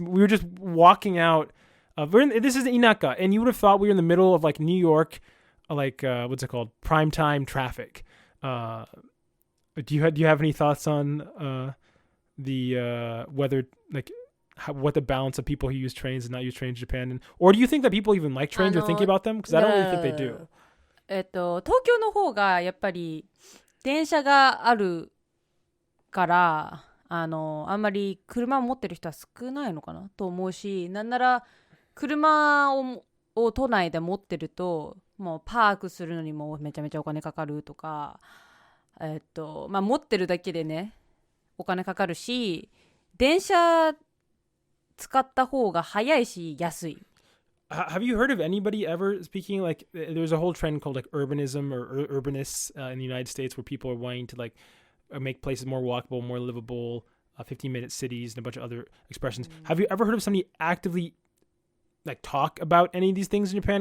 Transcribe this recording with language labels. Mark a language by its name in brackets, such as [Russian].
[English] We were just walking out. This is Inaka, and you would have thought we were in the middle of like New York, like what's it called, primetime traffic. Do you have any thoughts on the whether like what the balance of people who use trains and not use trains in Japan, or do you think that people even like trains or thinking about them? Because I don't really think they do. [Japanese] 東京の方がやっぱり電車があるからあんまり車を持ってる人は少ないのかなと思うし、なんなら車を都内で持ってるともうパークするのにもめちゃめちゃお金かかるとか、持ってるだけでねお金かかるし、電車使った方が早いし安い。 [English] Have you heard of anybody ever speaking like there's a whole trend called like urbanism or urbanists in the United States where people are wanting to like make places more walkable, more livable, 15-minute cities and a bunch of other expressions. Have you ever heard of somebody actively like talk about any of these things in Japan?